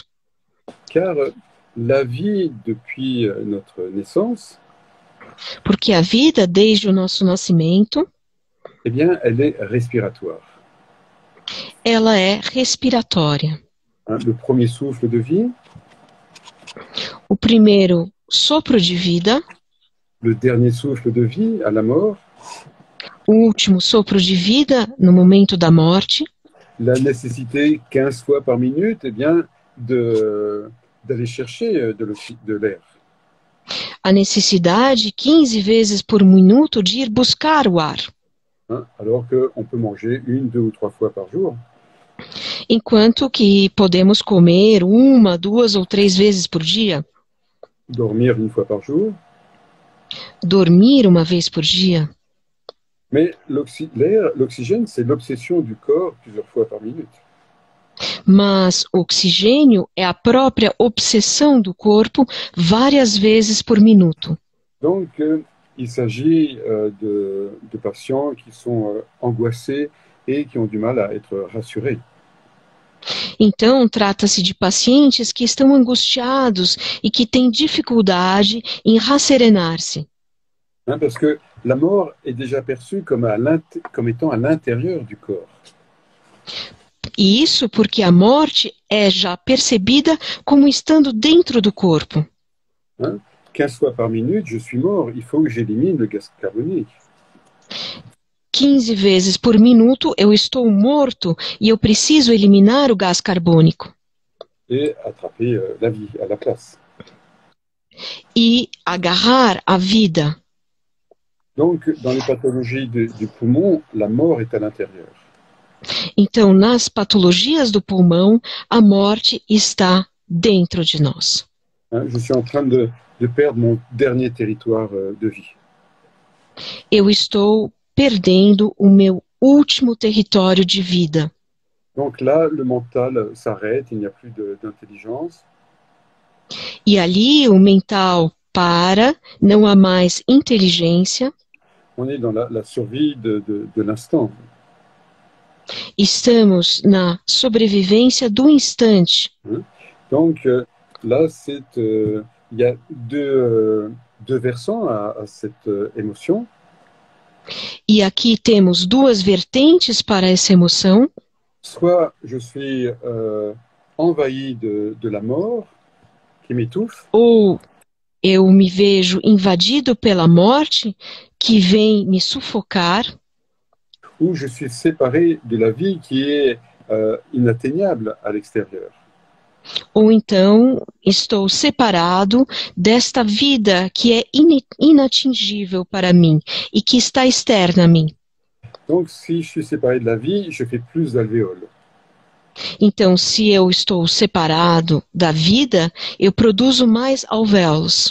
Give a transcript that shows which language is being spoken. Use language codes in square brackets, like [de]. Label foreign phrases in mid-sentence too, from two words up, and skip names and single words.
[fr] Car la vie depuis notre naissance, [pt] porque a vida desde o nosso nascimento, [fr] eh bien, elle est respiratoire. [pt] Ela é respiratória. [fr] Le premier souffle de vie, [pt] o primeiro sopro de vida, [fr] le dernier souffle de vie à la mort, [pt] o último sopro de vida no momento da morte, [fr] la nécessité 15 fois par minute, eh bien, d'aller chercher de l'air. [pt] A necessidade 15 vezes por minuto de ir buscar o ar, [fr] Hein, alors qu'on peut manger 1, 2 ou 3 fois par jour. [pt] enquanto que podemos comer 1, 2 ou 3 vezes por dia, [fr] Dormir 1 fois par jour. [pt] dormir 1 vez por dia. [fr] Mais l'oxygène, c'est l'obsession du corps plusieurs fois par minute. [pt] Mas o oxigênio é a própria obsessão do corpo várias vezes por minuto. [fr] Donc, il s'agit de patients qui sont angoissés et qui ont du mal à être rassurés. [pt] Então, trata-se de pacientes que estão angustiados e que têm dificuldade em rasserenar-se. [fr] Hein, parce que la mort est déjà perçue comme étant à l'intérieur du corps. [pt] E isso porque a morte é já percebida como estando dentro do corpo. [fr] Hein, 15 fois par minute, je suis mort, il faut que j'élimine le gaz carbonique. [pt] 15 vezes por minuto eu estou morto e eu preciso eliminar o gás carbônico. [fr] Et attraper la vie à la place. [pt] E agarrar a vida. [fr] Donc, dans les pathologies du poumon, la mort est à l'intérieur. [pt] Então, nas patologias do pulmão, a morte está dentro de nós. [fr] Hein, je suis en train de perdre mon dernier territoire de vie. [pt] Eu estou perdendo o meu último território de vida. [fr] Donc là, le mental s'arrête, il n'y a plus d'intelligence. [pt] E ali o mental para, não há mais inteligência. [fr] On est dans la survie de l'instant. [pt] Estamos na sobrevivência do instante. [fr] Donc là, il y a deux versants à cette émotion. [pt] E aqui temos 2 vertentes para essa emoção. [fr] Soit je suis envahi de la mort, qui m'étouffe. [pt] Ou eu me vejo invadido pela morte, que vem me sufocar. [fr] Ou je suis séparé de la vie qui est inatteignable à l'extérieur. [pt] Ou então estou separado desta vida que é inatingível para mim e que está externa a mim. [fr] Donc, si je suis séparé de la vie, je fais plus d'alvéoles. [pt] Então, se eu estou separado da vida, eu produzo mais alvéolos.